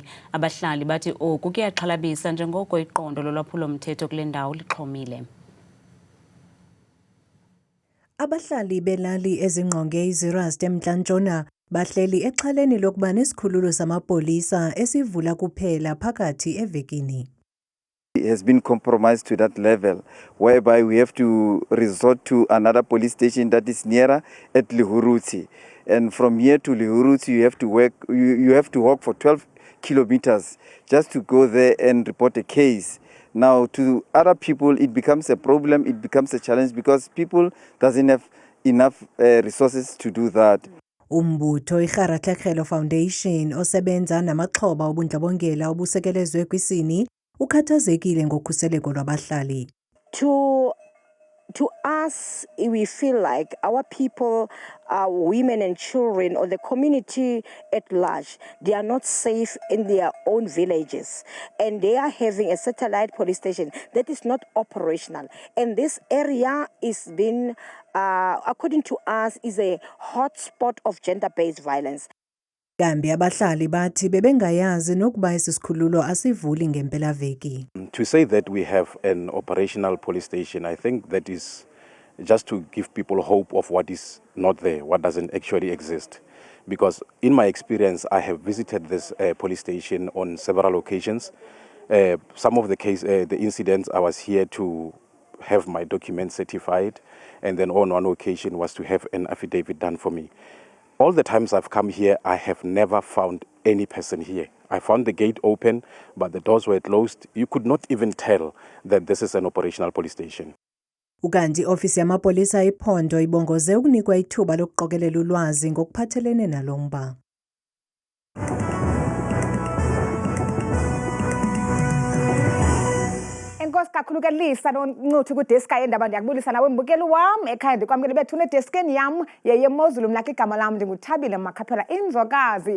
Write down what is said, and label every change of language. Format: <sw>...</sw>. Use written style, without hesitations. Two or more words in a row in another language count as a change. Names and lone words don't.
<xh>Abahlali bathi oku kuyaxhalabisa njengoko iqondo lolwaphulo-mthetho kule ndawo lixhomile. Abahlali belali ezingqonge iZirast eMntla-Ntshona bahleli exhaleni lokuba nesikhululo samapolisa esivula kuphela phakathi evekini.</xh> <en>Has been compromised to that level whereby we have to resort to another police station that is nearer at Lihuruti, and from here to Lihuruti you have to walk for 12 kilometers just to go there and report a case. Now to other people it becomes a problem, it becomes a challenge because people doesn't have enough resources to do that.</en> <xh>Umbutho iGaratlekhelo Foundation osebenza namaxhoba obundlobongela obusekelezwe kwisini ukhathazekile ngokhuseleko lwabahlali.</xh> <en>To us, we feel like our people, women and children, or the community at large, they are not safe in their own villages. And they are having a satellite police station that is not operational. And this area is being, according to us, is a hotspot of gender-based violence.</en> <xh>Kambi abahlali bathi bebengayazi nokuba isisikhululo asivuli ngempelaveki.</xh> <en>To say that we have an operational police station, I think that is just to give people hope of what is not there, what doesn't actually exist. Because in my experience, I have visited this police station on several occasions. Some of the incidents, I was here to have my documents certified, and then on one occasion was to have an affidavit done for me. All the times I've come here, I have never found any person here. I found the gate open, but the doors were closed. You could not even tell that this is an operational police station.</en> <xh>Ukanti ofisi yamapolisa iphondo ibongoze ukunikwa ithuba lokuqokelela ulwazi ngokuphathelene nalomba. Enkosi kakhulu ke Lisa noNcuthu kudeska endaba ndiyakubulisa nawe mbukeli wami ekhaya ndikwamkele bethune deskeni yam yeMozulu mlaka igama lam ndinguthabile Makhaphela inzokazi</xh>